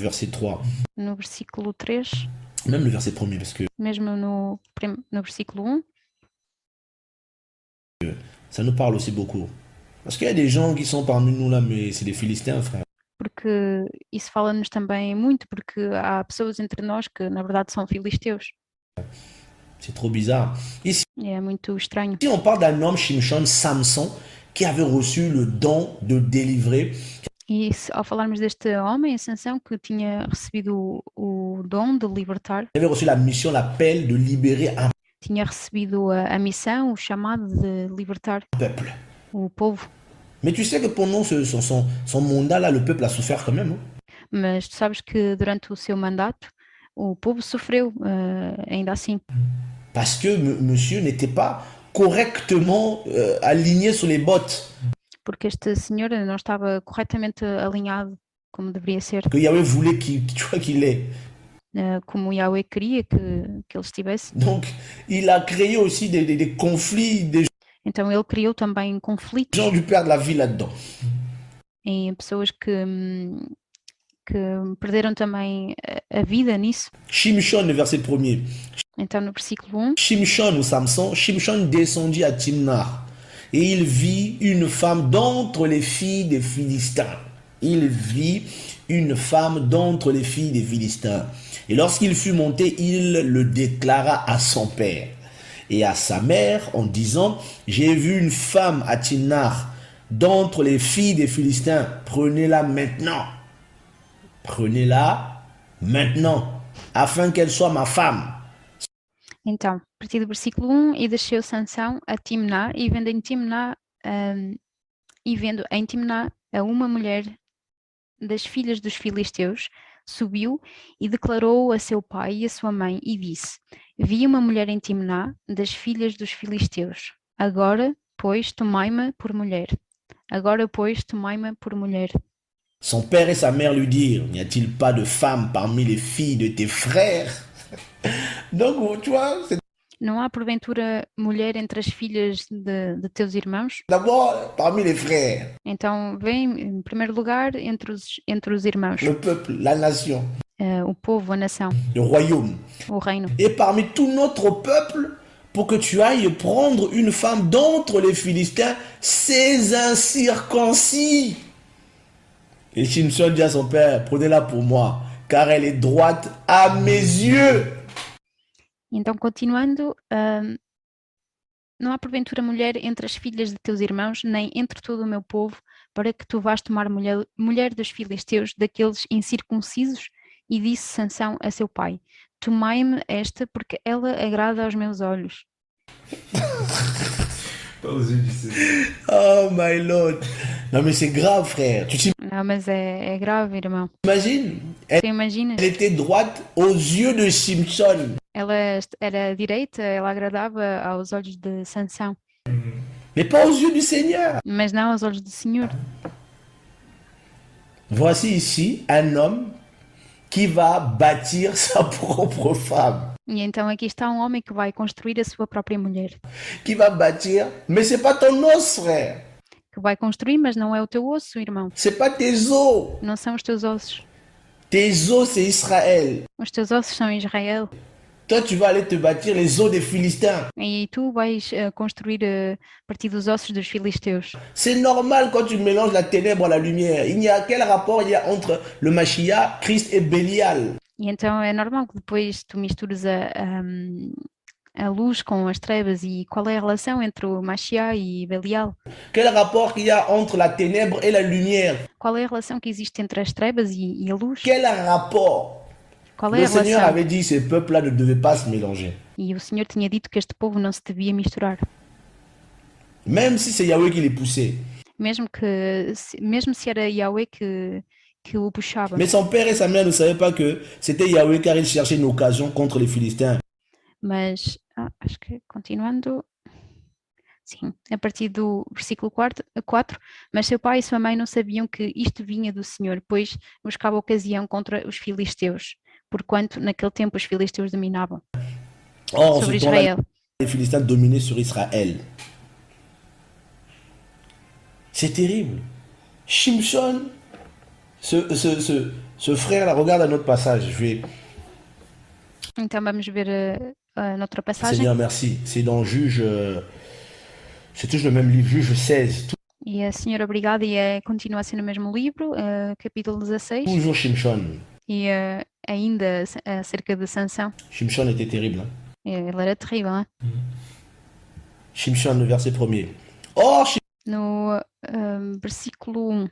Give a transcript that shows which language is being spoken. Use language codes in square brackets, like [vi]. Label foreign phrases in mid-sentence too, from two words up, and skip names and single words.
[fr] Verset 3. [pt] no versículo 3, [fr] Même le verset 1er, parce que [pt] mesmo no versículo 1, [fr] ça nous parle aussi beaucoup. Parce qu'il y a des gens qui sont parmi nous là, mais c'est des Philistins, frère. [pt] porque isso fala-nos também muito, porque há pessoas entre nós que na verdade são filisteus. [fr] C'est trop bizarre. Ici, [pt] É muito estranho. [fr] on parle d'un homme, Shimshon, Samson, qui avait reçu le don de délivrer. [pt] E ao falarmos deste homem, a Sansão, que tinha recebido o dom de libertar, [fr] Il avait reçu la mission, l'appel de libérer un [pt] tinha recebido a missão, o chamado de libertar [fr] peuple. [pt] o povo. [fr] Mais tu sais que pendant son mandat là, le peuple a souffert quand même. Hein? [pt] Mas tu sabes que durante o seu mandato, o povo sofreu ainda assim. [fr] Parce que monsieur n'était pas correctement aligné sur les bottes. [pt] Porque este senhor não estava corretamente alinhado como deveria ser, [fr] Que Yahweh voulait qu'il ait. [pt] como Yahweh queria que ele estivesse. [fr] Donc, il a créé aussi des conflits, des [pt] Então ele criou também conflitos [fr] gens dû perdre la vie là-dedans. [pt] em pessoas que perderam também a vida nisso. [fr] Shimshon, le verset 1er. [pt] Então no versículo 1, [fr] Shimshon ou Samson, Shimshon descendit à Timnah et il vit une femme d'entre les filles des Philistins. Il vit une femme d'entre les filles des Philistins. Et lorsqu'il fut monté, il le déclara à son père et à sa mère en disant, j'ai vu une femme à Timnah d'entre les filles des Philistins. Prenez-la maintenant. Prenez-la maintenant, afin qu'elle soit ma femme. [pt] então, a partir do versículo 1, e desceu Sansão a Timná, e vendo em Timná a uma mulher das filhas dos filisteus, subiu e declarou a seu pai e a sua mãe, e disse, vi uma mulher em Timná das filhas dos filisteus. Agora, pois, tomai-me por mulher. Agora, pois, tomai-me por mulher. [fr] Son père et sa mère lui dirent, n'y a-t-il pas de femme parmi les filles de tes frères? Donc, tu vois, c'est [pt] Não há porventura mulher entre as filhas de teus irmãos? [fr] d'abord parmi les frères, [pt] Então vem em primeiro lugar entre os irmãos, [fr] le peuple, la nation, [pt] o povo, a nação, [fr] le royaume. [pt] o reino. [fr] Et parmi tout notre peuple, pour que tu ailles prendre une femme d'entre les Philistins, ces incirconcis. Et Shimshon dit à son père, prenez-la pour moi, car elle est droite à mes yeux. [pt] Então, continuando, não há porventura mulher entre as filhas de teus irmãos, nem entre todo o meu povo, para que tu vás tomar mulher dos filisteus, daqueles incircuncisos? E disse Sansão a seu pai, tomai-me esta, porque ela agrada aos meus olhos. [fr] Pas aux yeux du Seigneur. [en] Oh my Lord. [fr] Non mais c'est grave frère. Tu [pt] Não, mas é grave, irmão. [fr] t'imagines? [pt] Tu imaginas? [fr] Elle était droite aux yeux de Shimshon. [pt] Ela era direita, ela agradava aos olhos de Sansão. [fr] mais pas aux yeux du Seigneur. [pt] mas não aos olhos do Senhor. [fr] Voici ici un homme qui va bâtir sa propre femme, [pt] E então aqui está um homem que vai construir a sua própria mulher. [fr] qui va bâtir, mais c'est pas ton os, frère. [pt] Que vai construir, mas não é o teu osso, irmão. [fr] C'est pas tes os. [pt] Não são os teus ossos. [fr] Tes os, c'est Israël. [pt] Os teus ossos são Israel. [fr] Toi, tu vas aller te bâtir les os des Philistins. [pt] E tu vais construir a partir dos ossos dos filisteus. [fr] C'est normal quand tu mélanges la ténèbre à la lumière. Il n'y a quel rapport il y a entre le Mashiach, Christ et Bélial? [pt] E então é normal que depois tu mistures a luz com as trevas. E qual é a relação entre o Mashiach e Belial? [fr] Quel rapport il y a entre la ténèbre et la lumière? [pt] Qual é a relação que existe entre as trevas e a luz? [fr] Quel rapport? [pt] Qual é [fr] Le [pt] a [fr] Seigneur [pt] relação? [fr] avait dit que ces peuples-là ne devaient pas se mélanger. [pt] E o Senhor tinha dito que este povo não se devia misturar. [fr] Même si c'est Yahweh qui les poussait. [pt] Mesmo se era Yahweh que o puxava. [fr] Mais son père et sa mère ne savaient pas que c'était Yahweh car ils cherchaient une occasion contre les Philistins. [pt] Mas, acho que continuando, sim, a partir do versículo 4, mas seu pai e sua mãe não sabiam que isto vinha do Senhor, pois buscava ocasião contra os filisteus, porquanto naquele tempo os filisteus dominavam [fr] Or, en [pt] sobre [fr] ce temps-là, [pt] Israel. [fr] les Philistins dominaient sur Israël. C'est terrible. Shimshon, ce frère-là, regarde un autre passage. Je vais... [pt] Então vamos ver noutra passagem. [fr] Seigneur, merci. C'est dans Juge... c'est toujours le même livre, Juge 16. [pt] E a Senhora, obrigada, e continua a ser no mesmo livro, capítulo 16, [fr] Toujours Shimshon. [pt] e ainda acerca de Sansão. [fr] Shimshon était terrible. Hein? [pt] Ele era terrível, hein? [fr] Shimshon, le verset 1er. Or, [pt] No versículo 1.